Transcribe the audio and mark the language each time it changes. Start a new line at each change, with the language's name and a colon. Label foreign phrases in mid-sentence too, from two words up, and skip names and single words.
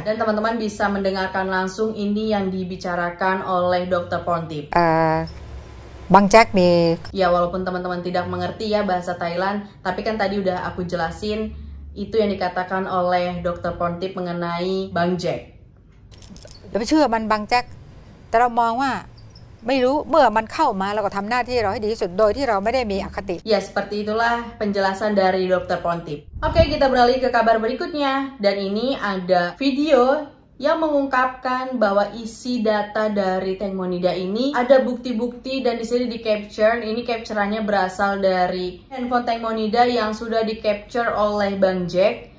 Indonesian: Dan teman-teman bisa mendengarkan langsung ini yang dibicarakan oleh Dr. Pontip. Bang Jack nih. Ya walaupun teman-teman tidak mengerti ya bahasa Thailand, tapi kan tadi udah aku jelasin itu yang dikatakan oleh Dr. Pontip mengenai Bang Jack.
Thai: อย่าไปเชื่อมันบางแจ็คแต่เรามองว่าไม่รู้เมื่อมันเข้ามาเราก็ทำหน้าที่เราให้ดีที่สุดโดยที่เราไม่ได้มีอคติ
Indonesian: Ya seperti itulah penjelasan dari Dr. Pontip. Oke, kita beralih ke kabar berikutnya. Dan ini ada video yang mengungkapkan bahwa isi data dari Teng Monida ini ada bukti-bukti dan di sini di capture. Ini capturannya berasal dari handphone Teng Monida yang sudah di capture oleh Bang Jack.